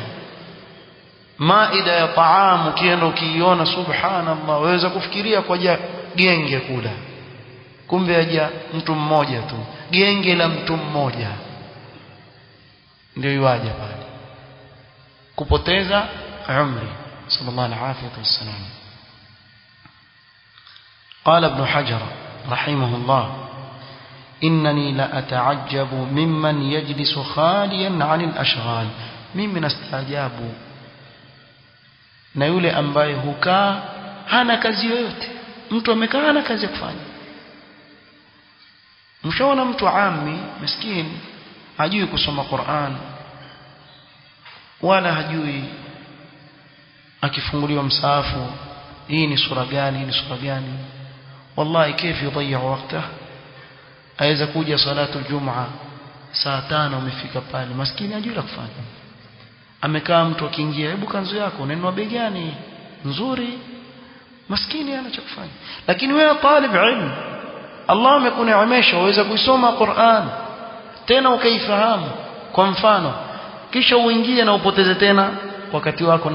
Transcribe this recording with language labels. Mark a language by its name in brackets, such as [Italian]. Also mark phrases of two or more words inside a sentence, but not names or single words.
[Swahili] Maida ya taamu kienda ukiiona, subhanallah, waweza kufikiria kwa genge kula, kumbe aja mtu mmoja tu, genge la mtu mmoja ndio yuaje pale kupoteza umri. [Arabic] صلى الله عليه وسلم. قال ابن حجر رحمه الله إنني لأتعجب ممن يجلس خاليا عن الأشغال. [Swahili] mimi nastajabu na yule ambaye hukaa hana kazi yoyote. Mtu amekaa hana kazi ya kufanya. Mshaona mtu ammi maskini hajui kusoma Qur'an wala hajui akifunguliwa msaafu hii ni sura gani, ni sura gani, [Arabic] wallahi كيف يضيع وقته. [Swahili] aweza kuja salatu Ijumaa saa 5 umefika pale, maskini hajui la kufanya. Amekaa mtu akiingia, hebu kanzu yako unenwa bei gani nzuri, maskini hana cha kufanya. Lakini wewe [Arabic] طالب علم, [Swahili] Allah amekuneemesha waweza kuisoma Qur'an tena ukaifahamu kwa mfano, kisha uingie na upoteze tena wakati wako.